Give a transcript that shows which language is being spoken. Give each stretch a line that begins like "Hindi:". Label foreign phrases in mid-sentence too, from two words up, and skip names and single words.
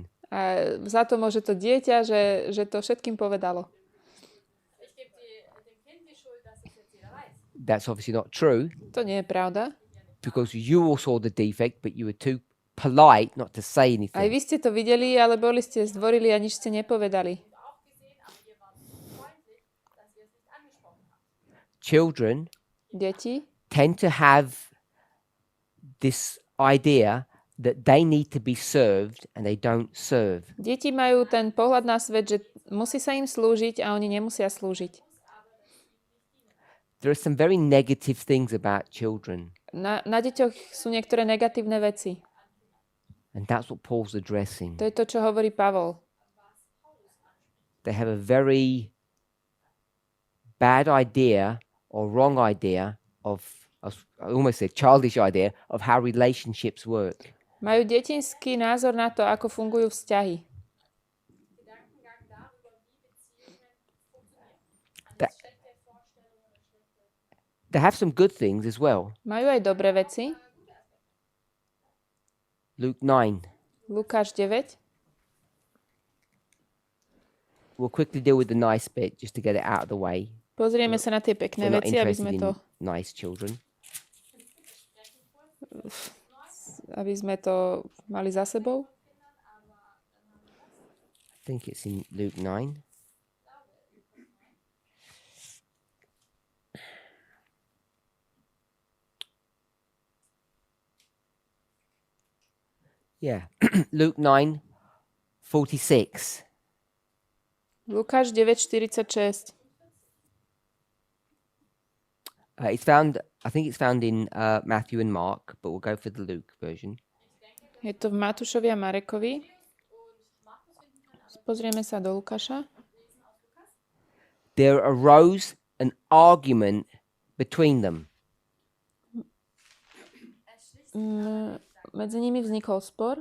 Slovak: A za to môže to dieťa, že to všetkým povedalo.
German: Ich gebe dem Kind die Schuld, dass es jetzt jeder weiß.
English: That's obviously not true
Slovak: To nie je pravda.
English: because you all saw the defect, but you were too polite not to say
Slovak: Aj
English: anything.
Slovak: vy ste to videli, ale boli ste zdvorili a nič ste nepovedali.
German: Auch gesehen, aber ihr wart so freundlich, dass ihr es nicht angesprochen habt.
English: Children
Slovak: Deti
English: tend to have this idea that they need to be served and they don't serve.
Slovak: Deti majú ten pohľad na svet, že musí sa im slúžiť a oni nemusia slúžiť.
English: There are some very negative things about children,
Slovak: Na deťoch sú niektoré negatívne veci.
English: and that's what Paul's addressing.
Slovak: To je to, čo hovorí Pavol.
English: They have a very bad idea or wrong idea of I almost said childish idea of how relationships work.
Slovak: Majú detinský názor na to, ako fungujú vzťahy.
German: Gedankengang darüber, wie Beziehungen funktionieren.
English: That-
German: Schlechte Vorstellungen oder schlechte.
English: They have some good things as well.
Slovak: Majú aj dobré veci.
English: Luke 9.
Slovak: Lukáš 9.
English: We'll quickly deal with the nice bit just to get it out of the way.
Slovak: Pozrieme sa na tie
English: If
Slovak: pekné
English: we're not
Slovak: veci, aby
English: interested
Slovak: sme
English: in
Slovak: to,
English: nice children.
Slovak: mali za sebou.
English: I think it's in Luke 9. Yeah, Luke 9:46.
Slovak: Lukáš 9:46.
English: It's found. I think it's found in Matthew and Mark, but we'll go for the Luke version.
Slovak: Je to v Matúšovi a Marekovi. Pozrieme sa do Lukáša. There arose an argument between them. Medzi nimi vznikol spor.